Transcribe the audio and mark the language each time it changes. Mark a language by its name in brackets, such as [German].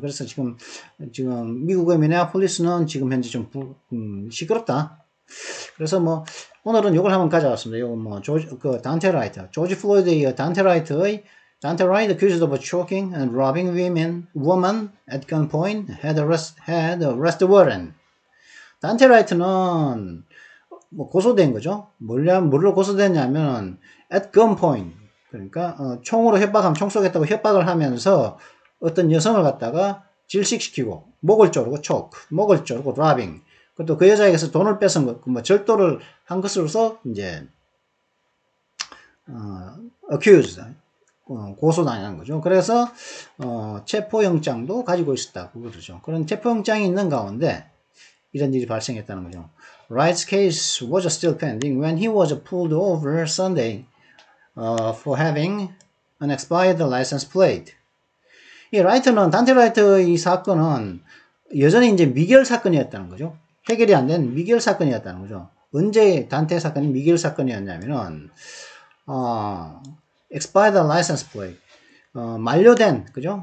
[Korean] 그래서 지금 미국의 미네아폴리스는 지금 현재 좀 시끄럽다. 그래서 뭐 오늘은 이걸 한번 가져왔습니다. 요거 뭐 단테 라이트, [English] 조지 플로이드의 단테 라이트 accused of choking and robbing woman at gunpoint had arrest warrant. [Korean] 단테 라이트는 뭐 고소된 거죠. 뭘로 고소됐냐면 at gunpoint, 그러니까 총으로 협박하면 총 쏘겠다고 협박을 하면서 어떤 여성을 갖다가 질식시키고 목을 조르고 choke, 목을 조르고 robbing, 그것도 그 여자에게서 돈을 뺏은 것, 뭐 절도를 한 것으로서 이제 accused, 고소당한 거죠. 그래서 체포영장도 가지고 있었다고 그러죠. 그런 체포영장이 있는 가운데 이런 일이 발생했다는 거죠. [English] Wright's case was still pending when he was pulled over Sunday for having an expired license plate. [Korean] 이 라이트는, 단테 라이트의 사건은 여전히 이제 미결 사건이었다는 거죠. 해결이 안 된 미결 사건이었다는 거죠. 언제 단테 사건이 미결 사건이었냐면은 expired license plate, 만료된, 그죠?